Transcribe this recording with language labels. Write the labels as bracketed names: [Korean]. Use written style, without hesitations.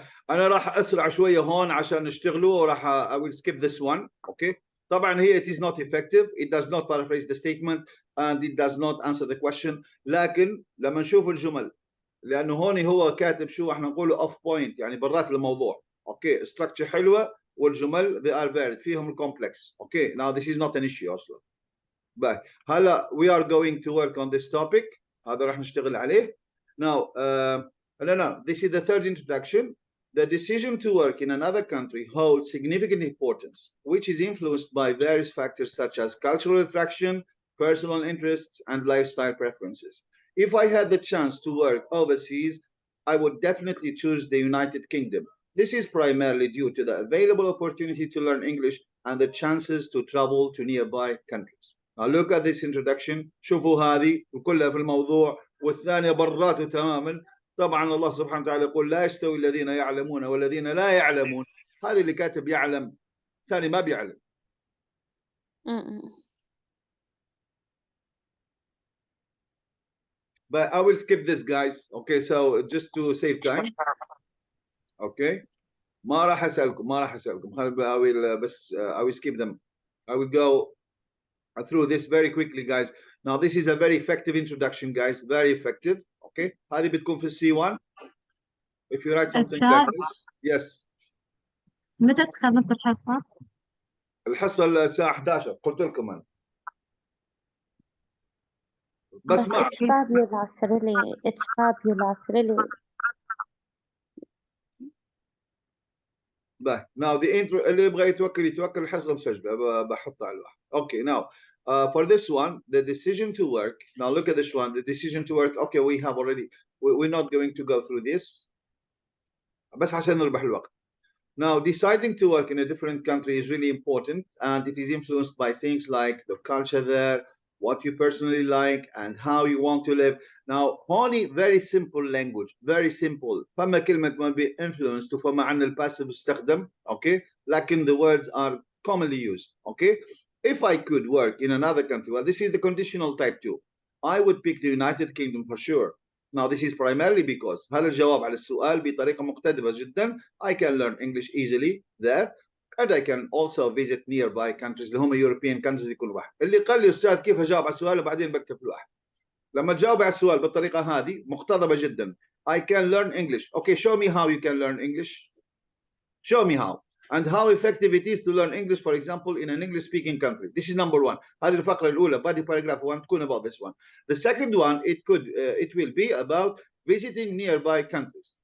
[Arabic] انا راح اسرع شويه هون عشان نشتغلوا، وراح [English] I will skip this one. [Arabic] اوكي. طبعا هي [English] it is not effective, it does not paraphrase the statement, and it does not answer the question. [Arabic] لكن لما نشوف الجمل، لانه هون هو كاتب شو احنا نقوله [English] off point، [Arabic] يعني برات الموضوع. اوكي structure حلوه والجمل [English] they are varied [Arabic] فيهم الكومبلكس. [English] Okay now this is not an issue اصلا. هلا we are going to work on this topic. [Arabic] هذا راح نشتغل عليه. [English] Now no, this is the third introduction. The decision to work in another country holds significant importance, which is influenced by various factors such as cultural attraction, personal interests, and lifestyle preferences. If I had the chance to work overseas, I would definitely choose the United Kingdom. This is primarily due to the available opportunity to learn English and the chances to travel to nearby countries. Now look at this introduction. [Arabic] شوفوا هذه وكلها في الموضوع، والثانية براته تماما. طبعا الله سبحانه وتعالى يقول لا يستوي الذين يعلمون والذين لا يعلمون. هذه اللي كاتب يعلم، ثاني ما بيعلم. [English] But I will skip this guys. Okay, so just to save time. [Arabic] Okay. ما راح اسالكم. [English] I will بس I will skip them. I will go through this very quickly guys. Now this is a very effective introduction guys, very effective. [Arabic] Okay. هذه بتكون في C1. [English] If you write something like this. Yes. [Arabic] متى تخلص الحصة؟ الحصة الساعة 11 قلت لكم أنا. بس ما [English] it's fabulous really. It's fabulous really. Now the intro [Arabic] اللي يبغى يتوكل الحصة مسجلة بحطها على الواحد. [English] Okay, now for this one, the decision to work. Now look at this one, the decision to work. Okay, we have already. We're not going to go through this. [Arabic] بس عشان نربح الوقت. [English] Now deciding to work in a different country is really important, and it is influenced by things like the culture there, what you personally like, and how you want to live. Now, هوني very simple language, very simple. [Arabic] فما كلمة ما [English] be influenced [Arabic] وفما عنا الباسيف استخدم, okay? [English] لكن the words are commonly used, okay? If I could work in another country, well, this is the conditional type 2. I would pick the United Kingdom for sure. Now, this is primarily because [Arabic] هذا الجواب على السؤال بطريقة مقتضبة جدا. [English] I can learn English easily there, and I can also visit nearby countries [Arabic] اللي هم [English] European countries [Arabic] لكل واحد. اللي قال لي أستاذ كيف أجاوب على السؤال وبعدين بكتب الواحد. لما تجاوب على السؤال بالطريقة هذه مقتضبة جدا. [English] I can learn English. Okay, show me how you can learn English. Show me how. And how effective it is to learn English, for example, in an English-speaking country. This is number one. [Arabic] هذه الفقرة الأولى, [English] body paragraph 1 تكون about this one. The second one, it will be about visiting nearby countries.